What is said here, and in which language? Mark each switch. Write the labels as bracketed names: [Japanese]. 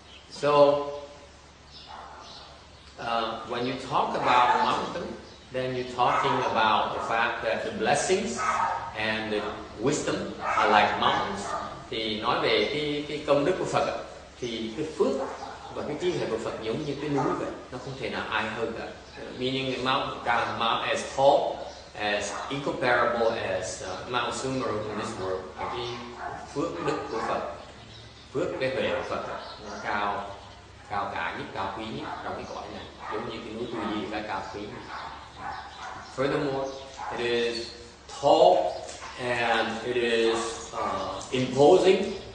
[English] So when you talk about a mountain, then you're talking about the fact that the blessings and the wisdom are like mountains. [Vietnamese] Thì nói về cái công đức của Phật, thì cái phước và cái trí huệ của Phật giống như cái núi vậy, nó không thể nào ai hơn cả. [English] Meaning the mountain as tall, as incomparable as Mount Sumeru in this world. [Vietnamese] Cái phước đức của Phật, phước cái huệ của Phật, nó cao cả nhất, cao quý nhất trong cái cõi này, giống như cái núi Tu Di là cao quý nhất. [English] Furthermore, it is tall and it is imposing.